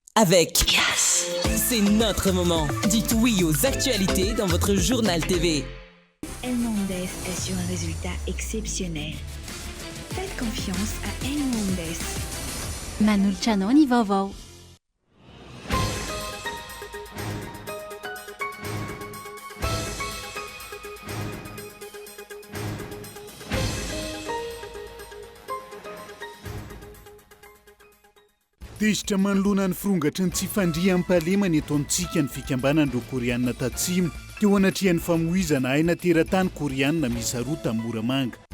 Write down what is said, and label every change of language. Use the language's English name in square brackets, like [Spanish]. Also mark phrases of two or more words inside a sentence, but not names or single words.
[French] avec Yes. C'est notre moment. Dites oui aux actualités dans votre journal TV. El Mondes assure un résultat exceptionnel. Faites confiance à El Mondes. Manulcianoni vovó. [Malagasy] Tezitra manoloana ny firongatra ny tsy fandriam-pahalemana eto amintsika ny fikambanan'ireo Koreanina tatsimo teo anatrihan'ny famoizana aina teratany Koreanina miisa roa tamin'ny Moramanga.